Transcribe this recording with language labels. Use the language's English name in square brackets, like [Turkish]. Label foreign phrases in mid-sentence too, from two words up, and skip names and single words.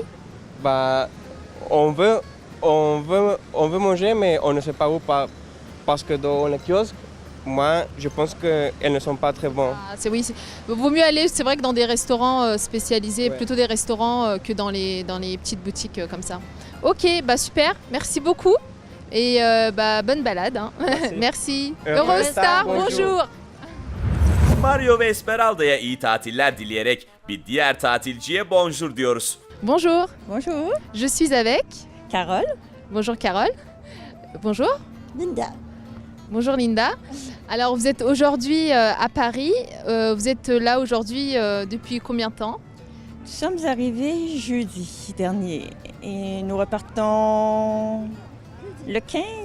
[French] Bah, on veut manger, mais on ne sait pas où parce que dans les kiosques, moi, je pense qu'elles ne sont pas très bonnes. Ah, vaut mieux aller, c'est vrai que dans des restaurants spécialisés, Ouais. plutôt des restaurants que dans les petites boutiques comme ça. Ok, bah super, merci beaucoup. Et bah, bonne balade. Hein. Merci. Eurostar, bonjour. [Turkish] Mario ve Esmeralda'ya iyi tatiller dileyerek bir diğer tatilciye bonjour diyoruz. [French] Bonjour, Bonjour, je suis avec. Carole. Bonjour Carole. Bonjour. Linda. Bonjour Linda. Alors vous êtes aujourd'hui à Paris. Vous êtes là aujourd'hui depuis combien de temps? Nous sommes arrivés jeudi dernier et nous repartons le 15.